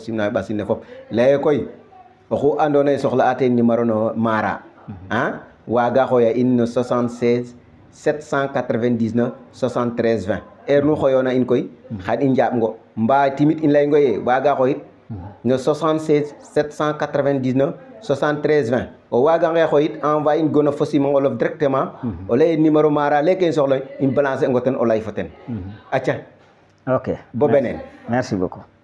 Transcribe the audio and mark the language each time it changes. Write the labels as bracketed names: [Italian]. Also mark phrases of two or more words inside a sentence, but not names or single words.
[Serer] simna ɓasin ne fop laye koy oxu andoona yee soxla'a teen numéro no Mara waaga xooya in no 76 799 73 20 heure nu xoyoona in koy xan i njaaɓ ngo mbaa timit in layongo ye waaga xoyit no 76 799 73 20 o waagange xoyit envoyer in gono fo simang olof directement o lay numéro Mara leke in soxla in balancer ngo ten o lay fo ten aca ok bo beneen [French] merci beaucoup